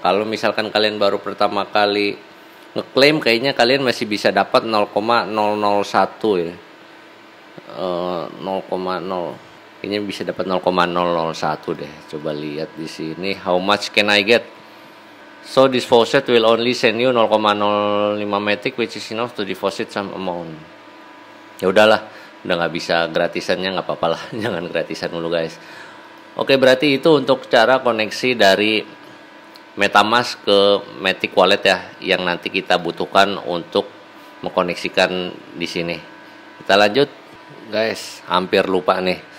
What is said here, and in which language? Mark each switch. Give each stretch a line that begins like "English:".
Indonesian: Kalau misalkan kalian baru pertama kali ngeklaim, kayaknya kalian masih bisa dapat 0,001 ya. 0,0 kayaknya bisa dapat 0,001 deh. Coba lihat di sini,
English: how much can I get? So this faucet will only send you 0,05 Matic which is enough to deposit some amount.
Indonesian: Ya udahlah, udah nggak bisa gratisannya, nggak apa-apa lah. Jangan gratisan dulu guys. Oke, berarti itu untuk cara koneksi dari MetaMask ke Matic Wallet ya, yang nanti kita butuhkan untuk mengkoneksikan di sini. Kita lanjut, guys. Hampir lupa nih.